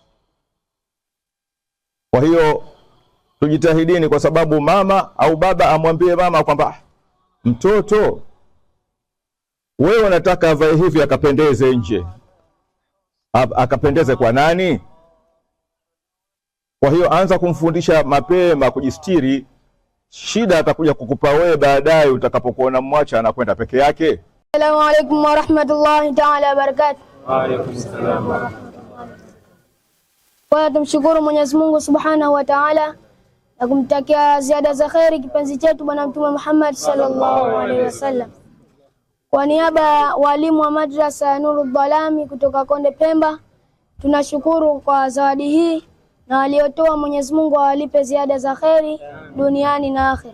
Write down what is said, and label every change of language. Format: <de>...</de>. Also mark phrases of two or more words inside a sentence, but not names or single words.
<sw>Kwa hiyo tujitahidini, kwa sababu mama au baba amwambie mama kwamba mtoto, wewe unataka avae hivi akapendeze nje, akapendeze kwa nani? Kwa hiyo anza kumfundisha mapema kujistiri. Shida atakuja kukupa wewe baadaye utakapokuona mwacha anakwenda peke yake.</sw> <ar>السلام عليكم ورحمة الله تعالى وبركاته. وعليكم السلام ورحمة الله.</ar> <sw>Kwa tumshukuru Mwenyezi Mungu</sw> <ar>سبحانه وتعالى</ar> <sw>na kumtakia ziada za khairi kipenzi chetu Bwana Mtume Muhammad</sw> <ar>صلى الله عليه وسلم.</ar> <sw>Kwa niaba ya walimu wa madrasa ya Nurul Dhalami kutoka Konde Pemba, tunashukuru kwa zawadi hii, na waliotoa Mwenyezi Mungu awalipe ziada za khairi duniani na akhera.</sw>